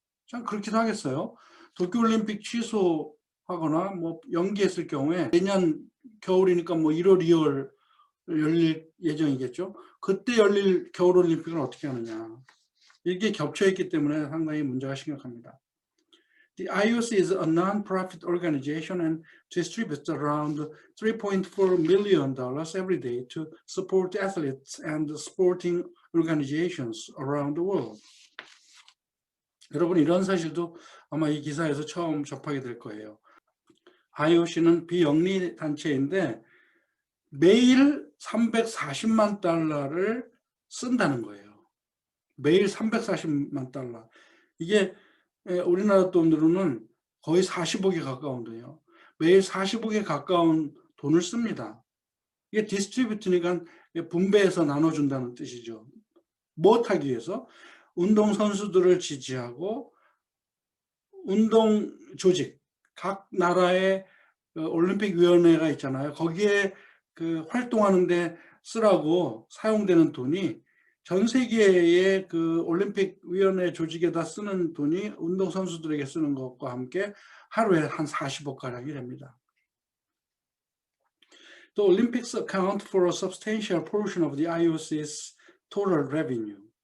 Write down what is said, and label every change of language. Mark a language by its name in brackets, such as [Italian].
[Korean] 참 그렇기도 하겠어요. 도쿄올림픽 취소하거나 뭐 연기했을 경우에 내년 겨울이니까 뭐 1월, 2월 열릴 예정이겠죠. 그때 열릴 겨울올림픽은 어떻게 하느냐. 이게 겹쳐있기 때문에 상당히 문제가 심각합니다. [English] The IOC is a non-profit organization and distributes around $3.4 million every day to support athletes and sporting organizations around the world. [Korean] 여러분 이런 사실도 아마 이 기사에서 처음 접하게 될 거예요. IOC는 비영리 단체인데 매일 340만 달러를 쓴다는 거예요. 매일 340만 달러. 이게 우리나라 돈으로는 거의 40억에 가까운 돈이에요. 매일 40억에 가까운 돈을 씁니다. 이게 디스트리뷰트니까 분배해서 나눠준다는 뜻이죠. 무엇하기 위해서? 운동선수들을 지지하고 운동 조직, 각 나라의 올림픽위원회가 있잖아요. 거기에 그 활동하는데 쓰라고 사용되는 돈이 전 세계의 그 올림픽위원회 조직에다 쓰는 돈이 운동선수들에게 쓰는 것과 함께 하루에 한 40억 가량이 됩니다. [English] The Olympics account for a substantial portion of the IOC's total revenue.